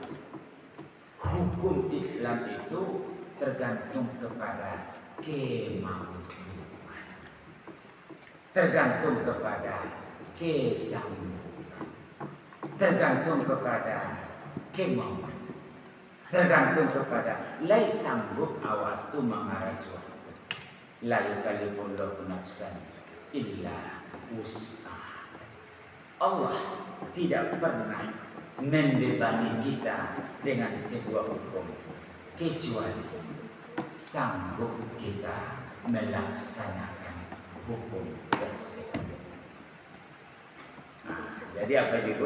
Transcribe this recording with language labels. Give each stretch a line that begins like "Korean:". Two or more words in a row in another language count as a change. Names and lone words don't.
Indonesian: Hukum Islam itu tergantung kepada kemampuan, tergantung kepada kesanggupan, tergantung kepada kemauan, tergantung kepada
Minangkabau: lai sanggup awak tu mengaraju.
Arabic: La yukallifullahu nafsan illa wus'aha.
Indonesian: Allah tidak pernah membebani kita dengan sebuah hukum kecuali sanggup kita melaksanakan hukum tersebut. Jadi apa itu?